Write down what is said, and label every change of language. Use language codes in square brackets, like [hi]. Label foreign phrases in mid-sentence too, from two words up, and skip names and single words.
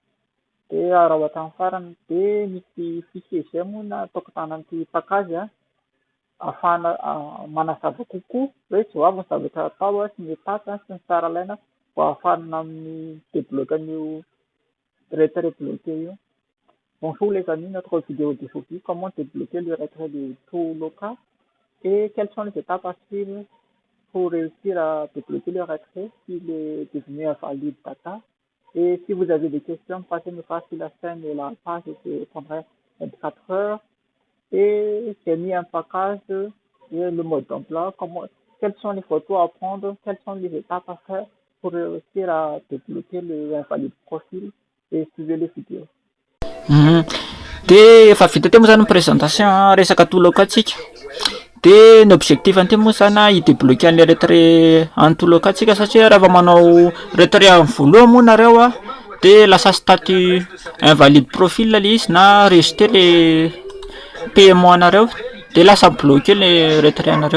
[mg] Dia raha ohatra amin'ny farany dia misy fichier zay moa na ataoko tanan'ity pacage ahafahana manazava kokoa hoe zao avy ny zavatra atao sy ny étape sy ny tsara ilaina mba ahafahana débloquer an'io [fr] retrait bloqué [mg] io. [fr] Bonjour les amis, notre vidéo d'aujourd'hui, comment débloquer le retrait de tout local et quelles sont les étapes à suivre pour réussir à débloquer le retrait s'il est devenu invalide data. Et si vous avez des questions, passez-nous pas sur la chaîne et la page, je répondrai 24 heures. Et j'ai mis un package et le mode d'emploi, quelles sont les photos à prendre, quelles sont les étapes à faire pour réussir à débloquer le invalide profil et suivre les vidéos. [mg] Dia efa vita teo moa zany présentation resaka toloka atsika. Dia ny objectif an'ity moa zany hidébloquer an'ilay retrait en toloka atsika satria rehefa manao retrait amin'ny voalohany moa nareo dia lasa [fr] statut invalide profil [mg] ilay izy na [fr] rejeter le paiement [mg] anareo dia lasa [fr] bloqué le retrait [mg] anareo.